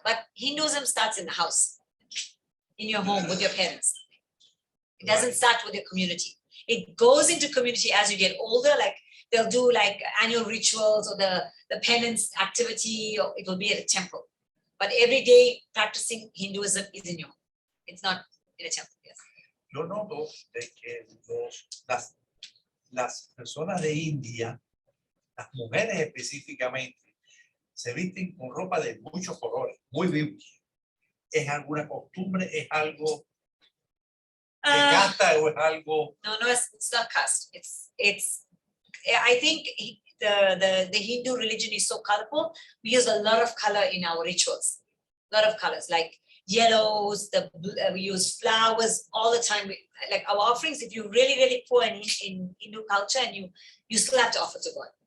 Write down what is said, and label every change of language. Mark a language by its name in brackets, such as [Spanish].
[English] But Hinduism starts in the house, in your home with your parents. It doesn't start with your community. It goes into community as you get older, like they'll do like annual rituals or the penance activity, or it will be at a temple. But every day practicing Hinduism is in your home. It's not in a temple, yes. [Spanish] Yo noto de que las personas de India, las mujeres específicamente, se visten con ropa de muchos colores, muy vivos. ¿Es alguna costumbre? ¿Es algo de casta o es algo? [English] No, it's not caste. It's. I think the Hindu religion is so colorful. We use a lot of color in our rituals. A lot of colors, like yellows. We use flowers all the time. Like our offerings, if you're really, really poor in Hindu culture, and you still have to offer to God.